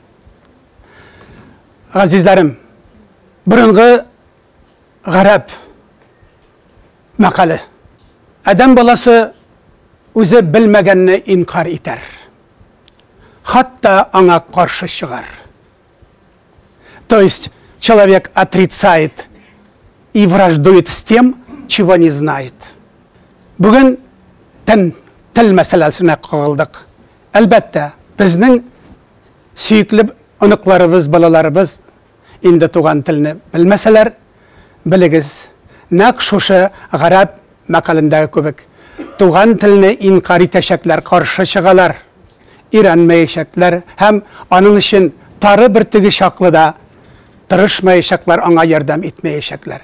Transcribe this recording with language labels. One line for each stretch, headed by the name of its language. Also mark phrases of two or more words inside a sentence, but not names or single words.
Tatar: Газизләрем, борынгы гарәп мәкале. Адам баласы үзе белмәгәнне инкар итәр. Хатта аңа каршы чыгар.
Russian: То есть человек отрицает и враждует с тем, чего не знает.
Tatar: Бүген тел мәсьәләсенә кагылдык. Әлбәттә, безнең сөйкле оныкларыбыз, балаларыбыз инде туган телне белмәсәләр, белегез, нәкъ шушы гарәп мәкалендәге кебек туган телне инкар итәчәкләр, каршы чыгалар, өйрәнмәячәкләр һәм аның өчен тары бер теге чаклыда тырышмаячаклар, аңа ярдәм итмәячәкләр.